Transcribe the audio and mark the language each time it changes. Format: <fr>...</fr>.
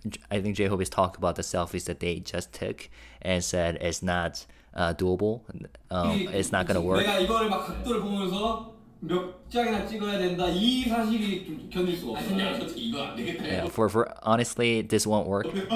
<en>I think J-Hope is talking about the selfies that they just took and said it's not doable. It's not gonna work.</en> <ko>내가 이거를 막 각도를 보면서 몇 장이나 찍어야 된다. 이 사실이 좀 견딜 수가 없어. 솔직히 이거 안 되겠다요.</ko> <en>Yeah, for honestly, this won't work.</en>